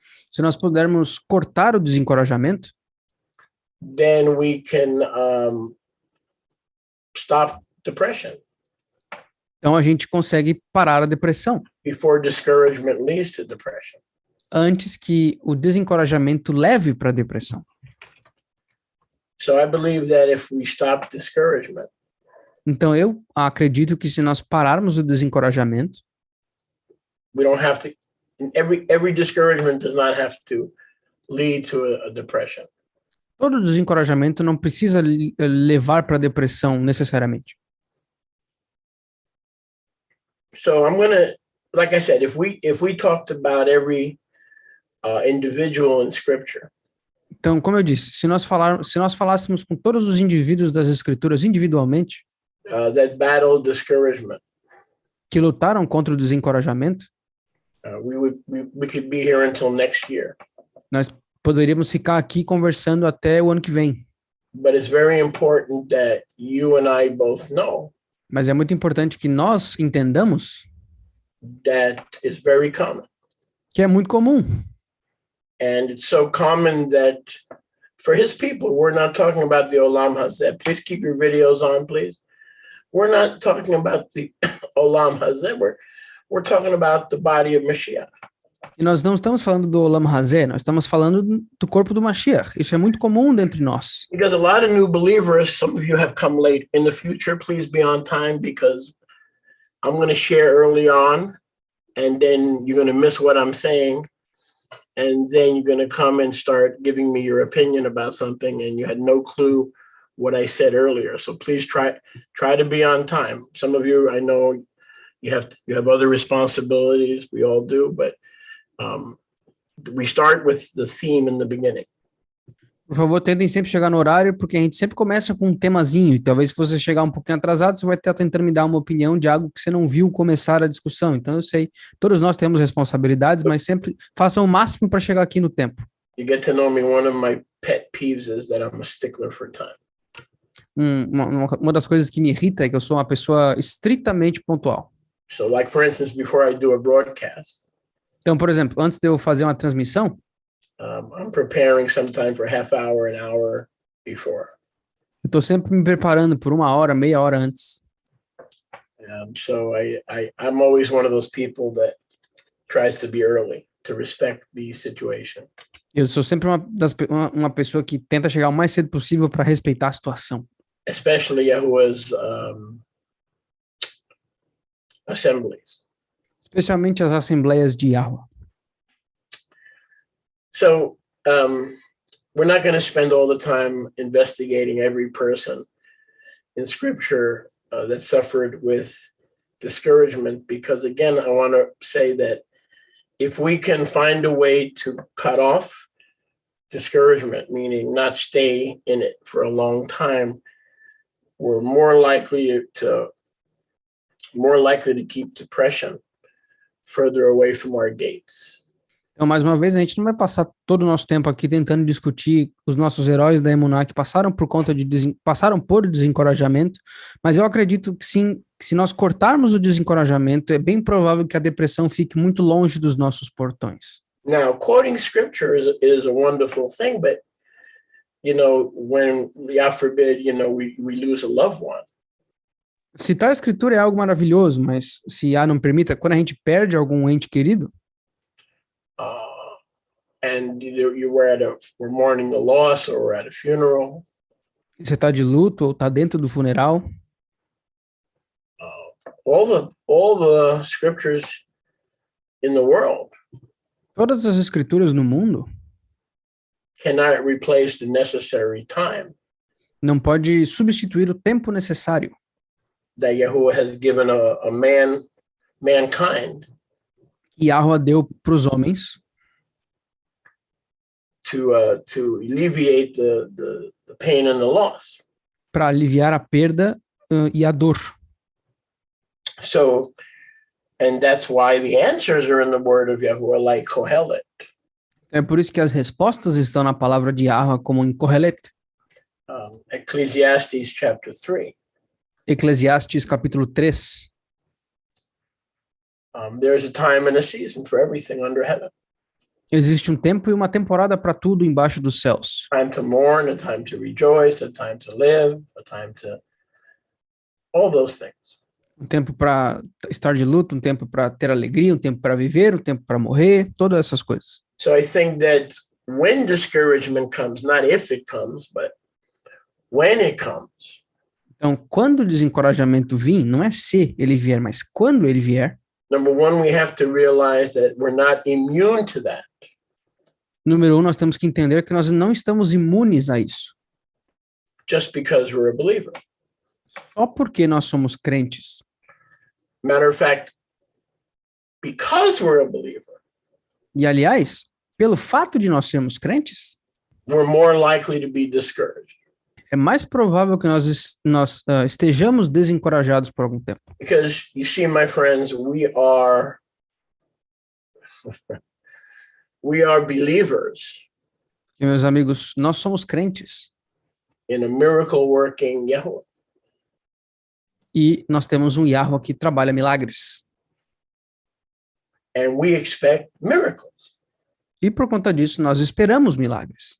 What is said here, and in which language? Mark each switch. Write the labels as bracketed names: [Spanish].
[Portuguese] Se nós pudermos cortar o desencorajamento, [English] then we can stop depression [Portuguese] então a gente consegue parar a depressão [English] before discouragement leads to depression. [Portuguese] antes que o desencorajamento leve para a depressão. [English] So I believe that if we stop discouragement, [Portuguese] Então eu acredito que se nós pararmos o desencorajamento, [English] we don't have to, every discouragement does not have to lead to a depression. [Portuguese] todo desencorajamento não precisa levar para a depressão necessariamente. [English] So I'm gonna, like I said, if we talked about every individual in Scripture, [Portuguese] Então, como eu disse, se nós falássemos com todos os indivíduos das Escrituras individualmente, [English] that battle discouragement, [Portuguese] que lutaram contra o desencorajamento, [English] we could be here until next year. [Portuguese] nós poderíamos ficar aqui conversando até o ano que vem. [English] But it's very important that you and I both know [Portuguese] Mas é muito importante que nós entendamos [English] that it's very common. [Portuguese] que é muito comum. [English] And it's so common that for his people, we're not talking about the Olam Hazeh. Please keep your videos on, please. We're not talking about the Olam Hazeh. We're talking about the body of Mashiach. [Portuguese] E nós não estamos falando do Olam Hazeh, nós estamos falando do corpo do Mashiach. Isso é muito comum dentre nós. [English] Because a lot of new believers, some of you have come late. In the future, please be on time because I'm going to share early on and then you're going to miss what I'm saying. And then you're going to come and start giving me your opinion about something and you had no clue what I said earlier. So please try to be on time. Some of you, I know you have other responsibilities. We all do, but we start with the theme in the beginning. [Portuguese] Por favor, tentem sempre chegar no horário, porque a gente sempre começa com um temazinho. E talvez se você chegar um pouquinho atrasado, você vai estar tentando me dar uma opinião de algo que você não viu começar a discussão. Então eu sei, todos nós temos responsabilidades, mas sempre façam o máximo para chegar aqui no tempo. [English] You get to know me. One of my pet peeves is that I'm a stickler for time. [Portuguese] Uma das coisas que me irrita é que eu sou uma pessoa estritamente pontual. [English] So like, for instance, before I do a broadcast, [Portuguese] Então, por exemplo, antes de eu fazer uma transmissão, [English] I'm preparing sometime for half hour, an hour before. [Portuguese] eu estou sempre me preparando por 1 hora, meia hora antes. [English] So I'm always one of those people that tries to be early to respect the situation. [Portuguese] Eu sou sempre uma pessoa que tenta chegar o mais cedo possível para respeitar a situação. [English] Especially Yahuwah's assemblies. [Portuguese] Especialmente as assembleias de Yahweh. [English] So we're not going to spend all the time investigating every person in Scripture that suffered with discouragement, because again, I want to say that if we can find a way to cut off discouragement, meaning not stay in it for a long time, we're more likely to keep depression further away from our gates. [Portuguese] Então, mais uma vez, a gente não vai passar todo o nosso tempo aqui tentando discutir os nossos heróis da Emuná que passaram passaram por desencorajamento, mas eu acredito que sim, que se nós cortarmos o desencorajamento, é bem provável que a depressão fique muito longe dos nossos portões. [English] Now, quoting scripture is a wonderful thing, but, when, God forbid, we lose a loved one, [Portuguese] Citar a escritura é algo maravilhoso, mas se não permita, quando a gente perde algum ente querido, [English] and either we're mourning the loss or we're at a funeral, [Portuguese] você está de luto ou está dentro do funeral, [English] all the scriptures in the world [Portuguese] todas as escrituras no mundo [English] cannot replace the necessary time [Portuguese] não pode substituir o tempo necessário [English] that Yahuwah has given a mankind [Portuguese] que Yahweh deu para os homens [English] to alleviate the pain and the loss. [Portuguese] para aliviar a perda e a dor. [English] So, and that's why the answers are in the word of Yahuwah, like Kohelet. [Portuguese] É por isso que as respostas estão na palavra de Yahweh, como em Kohelet, [English] Ecclesiastes chapter 3. [Portuguese] Eclesiastes capítulo 3. [English] There's a time and a season for everything under heaven. [Portuguese] Existe um tempo e uma temporada para tudo embaixo dos céus. [English] A time to mourn, a time to rejoice, a time to live, a time to all those things. [Portuguese] Um tempo para estar de luto, um tempo para ter alegria, um tempo para viver, um tempo para morrer, todas essas coisas. [English] So I think that when discouragement comes, not if it comes, but when it comes, [Portuguese] Então, quando o desencorajamento vir, não é se ele vier, mas quando ele vier, [English] number one, we have to realize that we're not immune to that. [Portuguese] número 1, nós temos que entender que nós não estamos imunes a isso. [English] Just because we're a believer. [Portuguese] Só porque nós somos crentes. [English] Matter of fact, because we're a believer, [Portuguese] E, aliás, pelo fato de nós sermos crentes, [English] we're more likely to be discouraged. [Portuguese] é mais provável que nós estejamos desencorajados por algum tempo. [English] Because you see, my friends, we are believers [Portuguese] E, meus amigos, nós somos crentes. [English] in a miracle working Yahuwah. [Portuguese] E nós temos um Yahweh que trabalha milagres. [English] And we expect miracles, [Portuguese] E por conta disso, nós esperamos milagres.